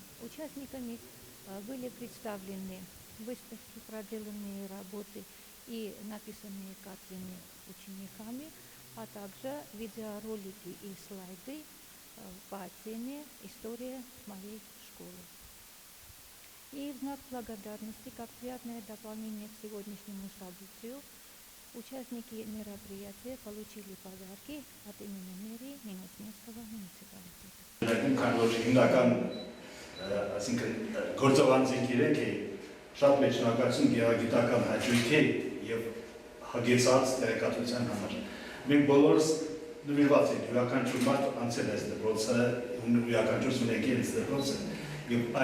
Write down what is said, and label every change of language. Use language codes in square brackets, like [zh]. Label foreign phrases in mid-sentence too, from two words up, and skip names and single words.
[ru] Участниками были представлены выставки, проделанные работы и написанные картины учениками, а также видеоролики и слайды по теме «История моей школы». И в знак благодарности, как приятное дополнение к сегодняшнему событию, участники мероприятия получили подарки от имени мэрии Նինոց-Մինսկого [hy] մունիցիպալիտետը։ Մենք բոլորս նվիրված ենք, յուրաքանչյուր մարդ անցել այս դպրոցը, յուրաքանչյուրս ունենք այս դպրոցը, և